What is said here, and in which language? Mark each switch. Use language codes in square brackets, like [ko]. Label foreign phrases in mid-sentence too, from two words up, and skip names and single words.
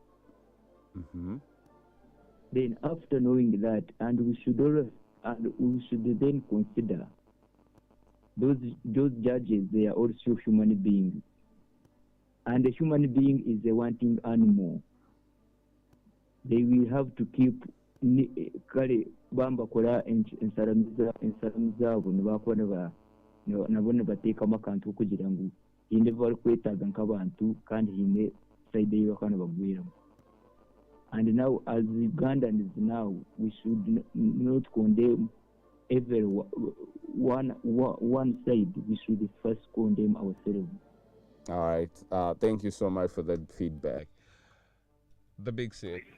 [en] Then after knowing that, and we should then consider those judges, they are also human beings. And a human being is a wanting animal. They will have to keep [nyn] kale bamba kola ensalamu nabo ne bateekamu akantu okugira ngu hinde bali kwetaaga nk'abantu kandi hinde side eyi bakana bagwiramu. [en] And now as Ugandans now, we should not condemn every one side. We should first condemn ourselves. All right. Thank you so much for that feedback. The big set.